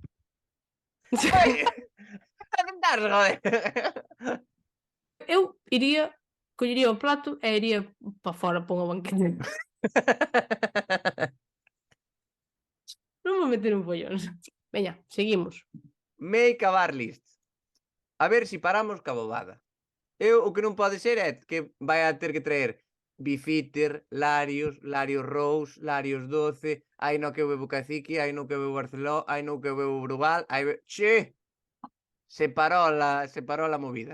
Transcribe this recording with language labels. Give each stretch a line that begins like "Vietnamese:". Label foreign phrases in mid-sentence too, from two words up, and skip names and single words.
Galician: Ai, a sentarse, joder. Eu iría, collería o plato e iría para fora para unha banqueta. Non vou meter un follón. Veña, seguimos.
English: Make a bar list.
Galician: A ver si paramos ca bobada. Eu o que non pode ser é que vai a ter que traer Bifitter, Larios, Larios Rose, Larios 12, hai no que eu bebo Cacique, hai no que eu bebo Barceló, hai no que eu bebo Brugal, hai... Che! Separou a movida.